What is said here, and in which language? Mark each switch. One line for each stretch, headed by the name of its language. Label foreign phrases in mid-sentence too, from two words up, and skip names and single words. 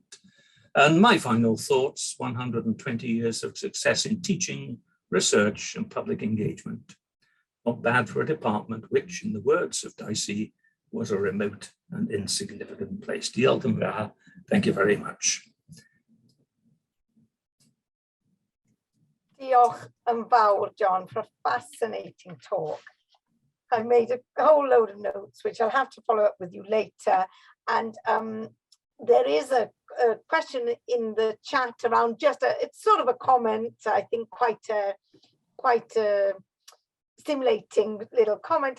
English: And my final thoughts, 120 years of success in teaching, research and public engagement. Not bad for a department which, in the words of Dicey, was a remote and insignificant place. Thank you very much.
Welsh: Diolch yn fawr,
English: John, for a fascinating talk. I made a whole load of notes, which I'll have to follow up with you later. And there is a question in the chat around it's sort of a comment, I think quite a stimulating little comment.